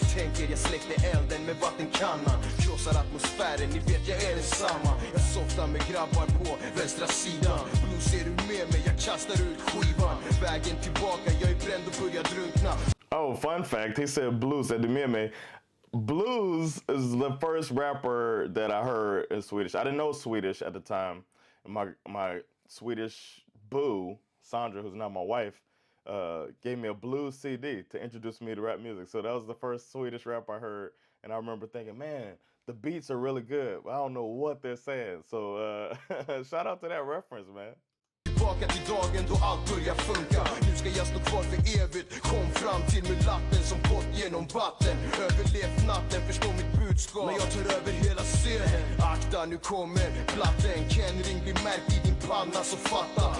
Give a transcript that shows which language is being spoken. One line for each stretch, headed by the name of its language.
Swedish: Tänker jag släckte elden med vattenkannan, krossar atmosfären, ni vet jag är densamma. Jag softar med grabbar på vänstra sidan. Blues, är du med mig? Jag kastar ut skivan. Vägen tillbaka, jag är bränd och börjar drunkna.
English: Oh, fun fact, he said Blues,
Swedish: är du med mig?
English: Blues is the first rapper that I heard in Swedish. I didn't know Swedish at the time. My Swedish boo Sandra, who's now my wife, gave me a blues CD to introduce me to rap music. So that was the first Swedish rap I heard, and I remember thinking, man, the beats are really good, but I don't know what they're saying. So shout out to that reference, man.
Swedish: Tillbaka till dagen då allt börjar funka. Nu ska jag stå kvar för evigt. Kom fram till med lappen som gått genom vatten. Överlevt natten, förstå mitt budskap. Men jag tar över hela scenen. Akta, nu kommer platten. Ken-ring blir märkt i din panna, så fatta.